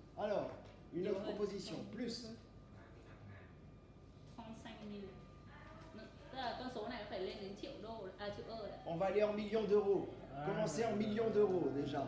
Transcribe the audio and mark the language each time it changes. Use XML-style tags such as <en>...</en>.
<fr>Alors, une autre proposition, plus. 35.000.</fr> <vi>Tức là con số này nó phải lên đến triệu euro đấy.</vi> <fr>On va aller en millions d'euros. Commencez en millions d'euros déjà.</fr>